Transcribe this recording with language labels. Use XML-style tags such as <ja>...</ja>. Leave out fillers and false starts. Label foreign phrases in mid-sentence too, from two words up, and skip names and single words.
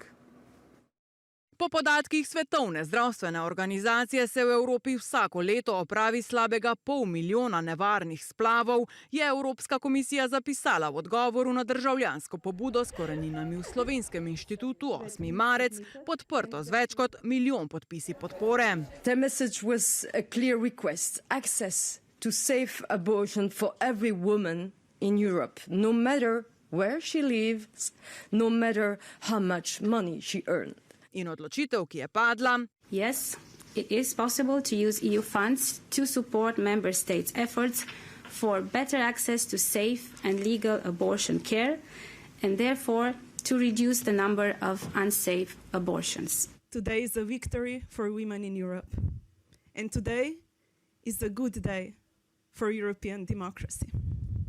<sl>Po podatkih Svetovne zdravstvene organizacije se v Evropi vsako leto opravi slabega 500 milijona nevarnih splavov, je Evropska komisija zapisala v odgovoru na državljansko pobudo s koreninami v Slovenskem inštitutu 8. marec, podprto z več kot 1 milijon podpisi podpore.</sl> <en>The message was a clear request, access to safe abortion for every woman in Europe, no matter where she lives, no matter how much money she earned.</en> <sl>In odločitev, ki je padla.</sl> <en>Yes, it is possible to use EU funds to support member states' efforts for better access to safe and legal abortion care and therefore to reduce the number of unsafe abortions. Today is a victory for women in Europe. And today is a good day for European democracy.</en>